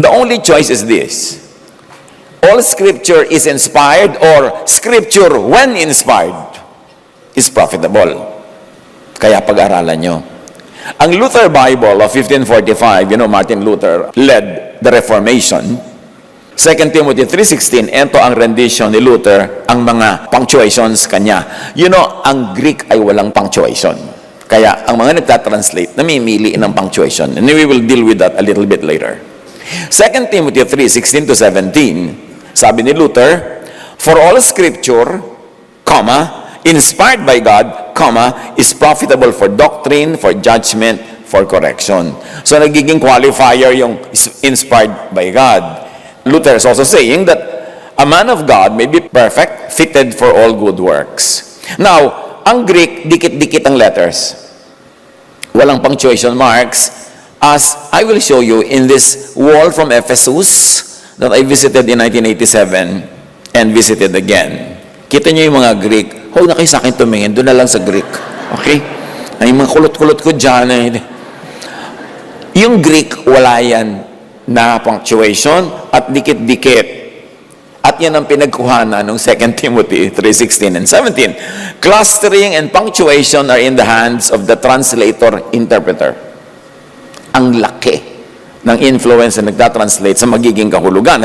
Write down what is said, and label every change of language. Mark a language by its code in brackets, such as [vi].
[en] The only choice is this. All scripture is inspired or scripture when inspired is profitable. [tl] Kaya pag-aralan nyo. [en] Ang Luther Bible of 1545, Martin Luther led the Reformation. [tl] 2 Timothy 3:16, ito ang rendition ni Luther, ang mga punctuations kanya. Ang Greek ay walang punctuation. Kaya ang mga nagtatranslate, namimili ng punctuation. [en] And we will deal with that a little bit later. 2 Timothy 3:16-17, [tl] sabi ni Luther, [en] for all scripture, inspired by God, is profitable for doctrine, for judgment, for correction. [tl] So nagiging qualifier yung inspired by God. [en] Luther is also saying that a man of God may be perfect, fitted for all good works. [tl] Now, ang Greek, dikit-dikit ang letters. [en] Walang punctuation marks, as I will show you in this wall from Ephesus that I visited in 1987. and visited again. [tl] Kita niyo yung mga Greek, huwag na kayo sa akin tumingin, doon na lang sa Greek. Okay? Ay, mga kulot-kulot ko dyan. Yung Greek, wala yan na punctuation at dikit-dikit. At yan ang pinagkuhanan ng 2 Timothy 3:16 and 17. [en] Clustering and punctuation are in the hands of the translator-interpreter. [tl] Ang laki ng influence na nagtatranslate sa magiging kahulugan.